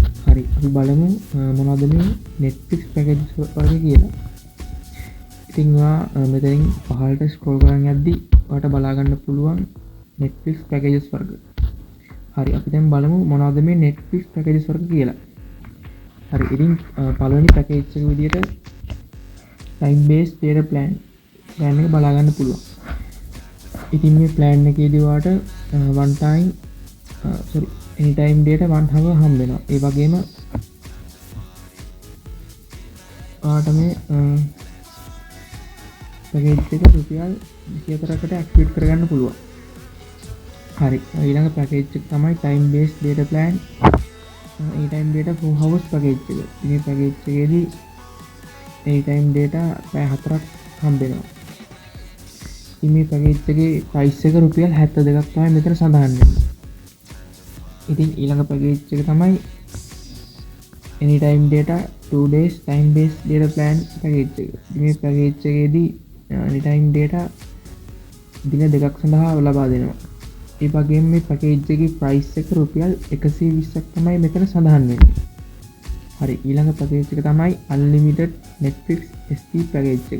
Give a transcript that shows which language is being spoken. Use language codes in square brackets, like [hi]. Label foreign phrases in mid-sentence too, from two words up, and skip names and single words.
[si] හරි අපි බලමු මොනවද මේ Netflix පැකේජස් වර්ග කියලා. ඉතින් ඔයා මෙතනින් පහළට ස්ක්‍රෝල් කරන් යද්දි ඔයාලට බලා ගන්න පුළුවන් Netflix පැකේජස් වර්ග. හරි අපි දැන් බලමු මොනවද මේ Netflix පැකේජස් වර්ග කියලා. හරි ඉතින් පළවෙනි පැකේජ් එක විදියට [en] time based data plan [si] එක බලා ගන්න පුළුවන්. ඉතින් මේ plan එකේදී ඔයාලට [en] one time anytime data 1 hour [si] හම්බ වෙනවා. ඒ වගේම ඔයාලට මේ පැකේජ් එක රුපියල් 24කට ඇක්ටිවේට් කරගන්න පුළුවන්. හරි ඊළඟ පැකේජ් එක තමයි [en] time based data plan anytime data 4 hours [si] පැකේජ් එක. මේ පැකේජ් එකේදී [en] anytime data [si] පැය 4ක් හම්බ වෙනවා. මේ පැකේජ් එකේ price එක රුපියල් 72ක් තමයි මෙතන සඳහන් වෙන්නේ. ඉතින් ඊළඟ පැකේජ් එක තමයි [en] anytime data 2 days time based data plan [si] පැකේජ් එක. මේ පැකේජ් එකේදී [en] anytime data [si] දින දෙකක් සඳහා ලබා දෙනවා. ඒ වගේම මේ පැකේජ් එකේ price එක රුපියල් 120ක් තමයි මෙතන සඳහන් වෙන්නේ. හරි ඊළඟ පැකේජ් එක තමයි [en] unlimited Netflix SD [si] පැකේජ් එක.